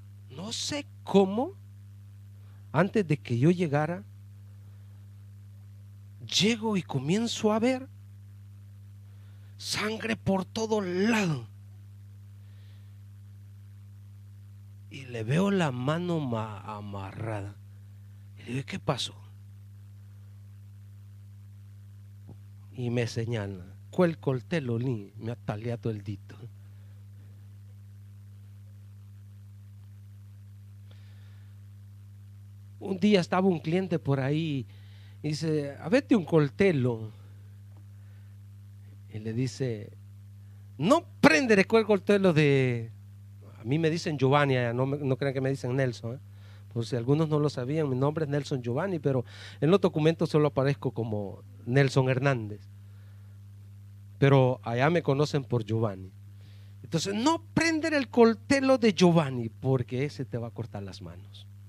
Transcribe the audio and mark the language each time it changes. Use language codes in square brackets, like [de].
[es] No sé cómo, antes de que yo llegara, llego y comienzo a ver sangre por todos lados. Y le veo la mano amarrada. Y le digo, ¿qué pasó? Y me señala, [it] quel coltello lì mi ha tagliato il dito. [es] Un día estaba un cliente por ahí y dice, [it] avete un coltello. [es] Y le dice, [it] no prendere quel coltello de... [es] A mí me dicen Giovanni, no crean que me dicen Nelson, por si algunos no lo sabían, mi nombre es Nelson Giovanni, pero en los documentos solo aparezco como Nelson Hernández, pero allá me conocen por Giovanni. Entonces, [it] no prender el coltello [es] de Giovanni, porque ese te va a cortar las manos.